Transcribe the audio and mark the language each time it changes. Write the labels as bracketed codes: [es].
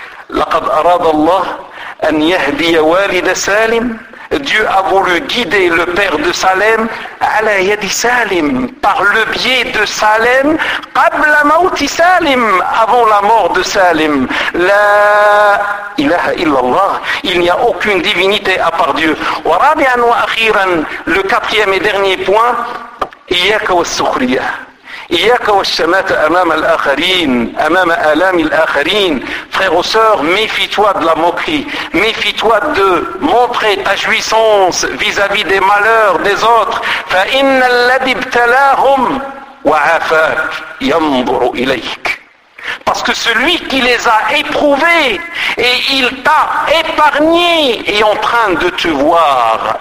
[ar] لقد أراد الله أن يهدي والد سالم, [fr] Dieu a voulu guider le père de Salem, [ar] ala yadi Salim, [fr] par le biais de Salem, [ar] qabla mauti Salim, [fr] avant la mort de Salim. [ar] La ilaha illallah, [fr] il n'y a aucune divinité à part Dieu. [ar] Wa rabi'an wa akhiran, [fr] le quatrième et dernier point, [ar] إياك والسخرية، إياك والشماتة أمام الآخرين، أمام آلام الآخرين. [fr] Frère ou sœur, méfie-toi de la moquerie. Méfie-toi de montrer ta jouissance vis-à-vis des malheurs des autres. [ar] فَإِنَّ الَّذِي ابْتَلَاهُمْ وَعَافَاكْ يَنْظُرُ إِلَيْكْ. [fr] Parce que celui qui les a éprouvés et il t'a épargné est en train de te voir.